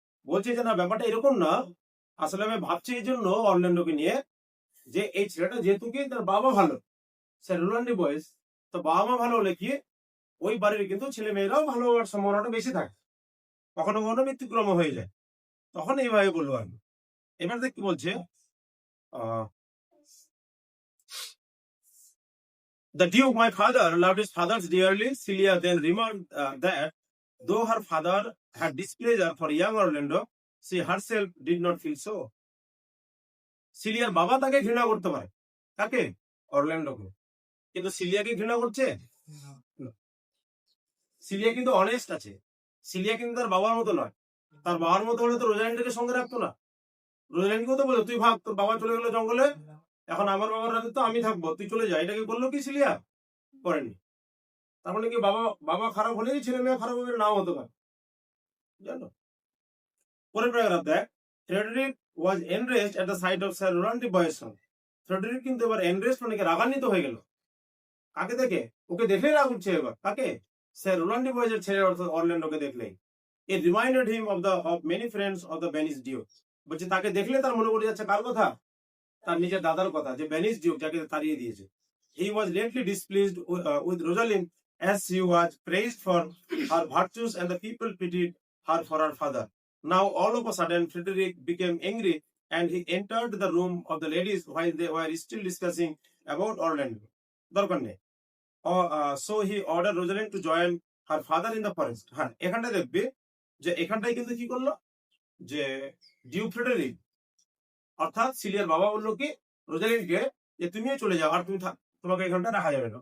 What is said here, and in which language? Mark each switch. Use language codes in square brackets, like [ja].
[bn] বলছে যে না, ব্যাপারটা এরকম না, আসলে আমি ভাবছি এই জন্য অরল্যান্ডোকে নিয়ে, যে এই ছেলেটা যেহেতু কি তার বাবা ভালো, স্যার রোলান্ড ডি বয়েজ, তো বাবা মা ভালো হলে কি ওই বাড়ির কিন্তু ছেলে মেয়েরাও ভালো হওয়ার সম্ভাবনাটা বেশি থাকে, কখনো কখনো ব্যতিক্রম হয়ে যায়। তখন এইভাবে বলবো আমি। এবার দেখ কি বলছে, [en] the Duke, my father, loved his fathers dearly. Celia then remarked that though her father had displeasure for young Orlando, she herself did not feel so. [bn] সিলিয়ার বাবা তাকে ঘৃণা করতে পারে, কাকে? অরল্যান্ডোকে। কিন্তু সিলিয়াকে ঘৃণা করছে? সিলিয়া কিন্তু অনেস্ট আছে। সিলিয়া কিন্তু তার বাবার মতো নয়। তার বাবার মতো হলে তো রোজালিন্ডকে সঙ্গে রাখতো না। রোজালিন্ডকেও তো বলে, তুই ভাব তোর বাবা চলে গেল জঙ্গলে, এখন আমার বাবার রাতে তো আমি থাকবো, তুই চলে যা। এটাকে বললো কি সিলিয়া? করেনি। তার মানে কি বাবা খারাপ হলেই ছেলে মেয়ে খারাপ হবে? নাও হতে পারে, জানো। পরের প্যারাগ্রাফ দেখ, [en] Frederick was enraged at the sight of sir Rowland de Boys son. [bn] Friedrich কিন্তু এবার এনরেজড মানে রাগান্বিত হয়ে গেল। কাকে দেখে? ওকে দেখলেই রাগ উঠছে এবার। কাকে? স্যার রোলান্ড ডি বয়েজের ছেলে, অর্থাৎ অরল্যান্ডোকে দেখলেই। [en] It reminded him of many friends of the Venice Duke. [bn] বলছে তাকে দেখলে তার মনে পড়ে যাচ্ছে কার কথা? তার নিজের দাদার কথা, যে ভেনিস ডিউক, যাকে তাড়িয়ে দিয়েছে। [en] He was lately displeased with Rosalind as she was praised for her virtues and the people pitied her for her father. Now all of a sudden Frederick became angry and he entered the room of the ladies while they were still discussing about Orlando. [bn] দরকার নেই। [en] So he ordered Rosalind to join her father in the forest. [bn] হ্যাঁ, এখানটা দেখবি যে এখানটাই কিন্তু কি করলো, যে ডিউক ফ্রেডেরিক অর্থাৎ সিলিয়ার বাবা বললো কি রোজালিন্ডকে, যে তুমিও চলে যাও, আর তুমি তোমাকে এখানটা রাখা যাবে না।